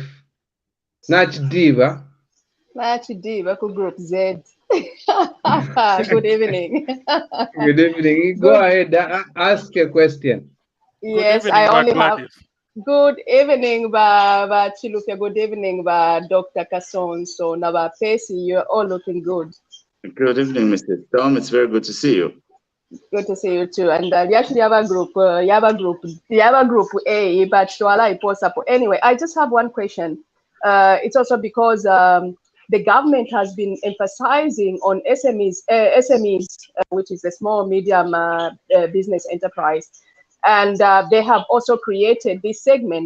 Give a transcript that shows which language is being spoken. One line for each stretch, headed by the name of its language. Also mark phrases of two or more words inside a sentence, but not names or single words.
English: Nach Diva. Nach Diva Group Z. Good evening. Good evening. Go ahead, ask a question. Yes, evening, I only have. Gladys. Good evening, ba Chiluke. Good evening, ba Dr. Kasonso. Ba Percy, you're all looking good. Good evening, Mr. Tom. It's very good to see you. Good to see you too. And we actually have a group, group A, but anyway, I just have one question. It's also because the government has been emphasizing on SMEs, which is a small medium business enterprise, and they have also created this segment.